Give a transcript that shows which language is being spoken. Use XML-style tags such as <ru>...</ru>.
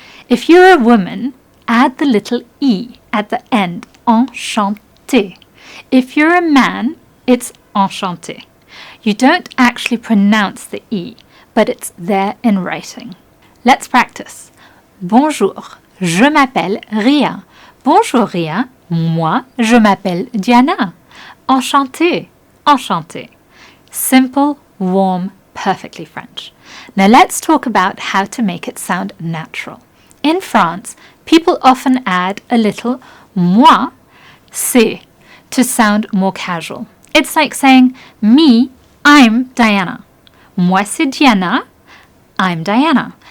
<en>If you're a woman, add the little E at the end. Enchanté. If you're a man, it's enchanté. You don't actually pronounce the E, but it's there in writing. Let's practice.</en> <fr>Bonjour, je m'appelle Ria. Bonjour Ria, moi je m'appelle Diana. Enchanté, enchanté.</fr> <en>Simple, warm, perfectly French. Now let's talk about how to make it sound natural. In France, people often add a little moi, c'est, to sound more casual. It's like saying, me, I'm Diana.</en> <fr>Moi c'est Diana,</fr> <en>I'm Diana.</en>